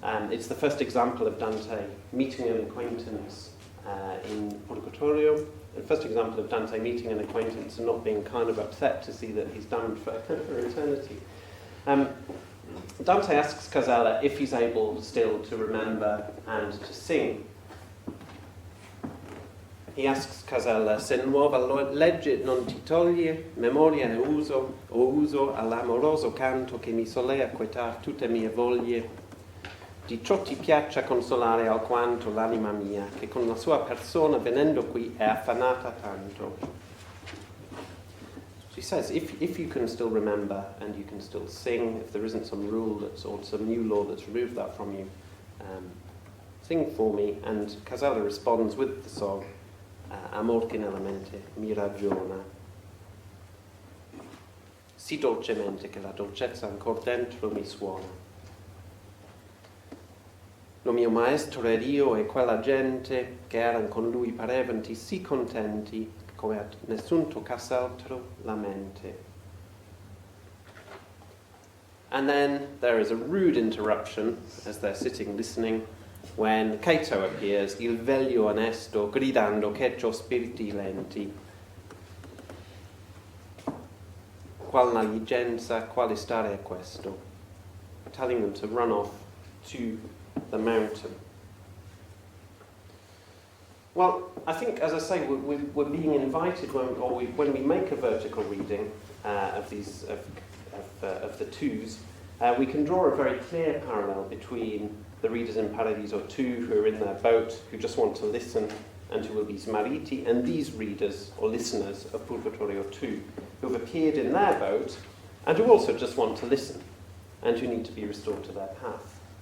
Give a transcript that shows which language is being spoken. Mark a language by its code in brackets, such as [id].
[en] It's the first example of Dante meeting an acquaintance in Purgatorio, the first example of Dante meeting an acquaintance and not being kind of upset to see that he's damned for eternity. Dante asks Casella if he's able still to remember and to sing. He asks Casella, [it] se nuova legge non ti toglie, memoria e uso all'amoroso canto che mi solea quietar tutte mie voglie, di ciò ti piaccia consolare alquanto l'anima mia, che con la sua persona venendo qui è affannata tanto. [en] She says, if you can still remember and you can still sing, if there isn't some rule or some new law that's removed that from you, sing for me. And Casella responds with the song, [it] Amor che nella mente mi ragiona, sì dolcemente che la dolcezza ancor dentro mi suona. Lo mio maestro ed io e quella gente che eran con lui parevano sì contenti come a nessun toccas'altro la mente. [en] And then there is a rude interruption as they're sitting listening when Cato appears, [it] il veglio onesto, gridando che c'ho spiriti lenti. Qual negligenza, quale stare è questo? [en] Telling them to run off to the mountain. Well, I think, as I say, we're being invited when we make a vertical reading of the twos. We can draw a very clear parallel between the readers in Paradiso 2 who are in their boat, who just want to listen and who will be smarriti, and these readers or listeners of Purgatorio 2 who have appeared in their boat and who also just want to listen and who need to be restored to their path.